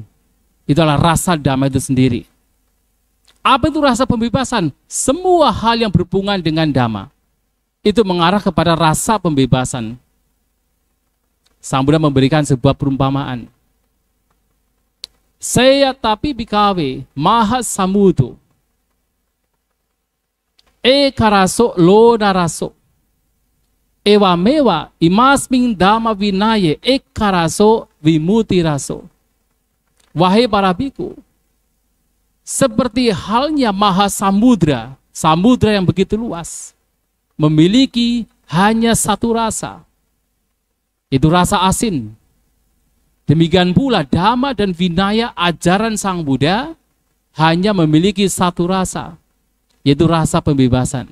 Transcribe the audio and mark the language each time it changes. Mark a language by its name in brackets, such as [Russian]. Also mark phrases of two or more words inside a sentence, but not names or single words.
[Indonesian] Itu adalah rasa Dhamma itu sendiri. Apa itu rasa pembebasan? Semua hal yang berhubungan dengan Dhamma. itu mengarah kepada rasa pembebasan. Sang Buddha memberikan sebuah perumpamaan. [Pali] Saya tapi bikawe maha samudu karaso lo naraso ewa mewa imasming dhamma vinaye karaso vimuti raso. [Indonesian] Wahai para biku, seperti halnya maha samudra, samudra yang begitu luas, memiliki hanya satu rasa, itu rasa asin. Demikian pula Dhamma dan Vinaya ajaran Sang Buddha hanya memiliki satu rasa, yaitu rasa pembebasan.